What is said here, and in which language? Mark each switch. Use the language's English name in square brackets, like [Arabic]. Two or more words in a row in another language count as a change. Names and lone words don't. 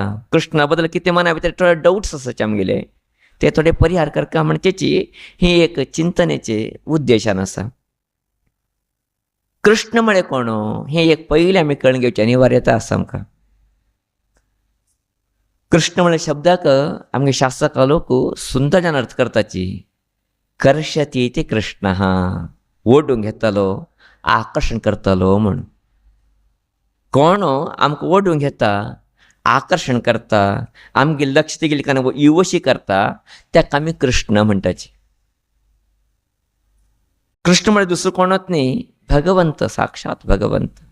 [Konkani] कृष्णा बद्दल कितें मना भितर थोडे डाउट्स आसाचे आमगेले ते थोडे परिहार करता म्हणचेची ही एक चिंतनेचे उद्देशान आसा. कृष्ण म्हळें कोण हें एक पयलें आमी कळून घेवचें अनिवार्यता आसा आमकां. कृष्ण म्हळ्या शब्दाक आमगे शास्त्रकार लोक सुंदरजान अर्थ करताची. [Sanskrit] कर्षती इति कृष्णः [Konkani] ओडून घेतालो आकर्षण करतालो म्हण. कोण आमकां ओडून घेता आकर्षण करता आमगे लक्ष तेगेले कान युवशी करता ताका आमी कृष्ण म्हणटाची. कृष्ण म्हळ्यार दुसरो कोणच न्ही भगवंत साक्षात भगवंत.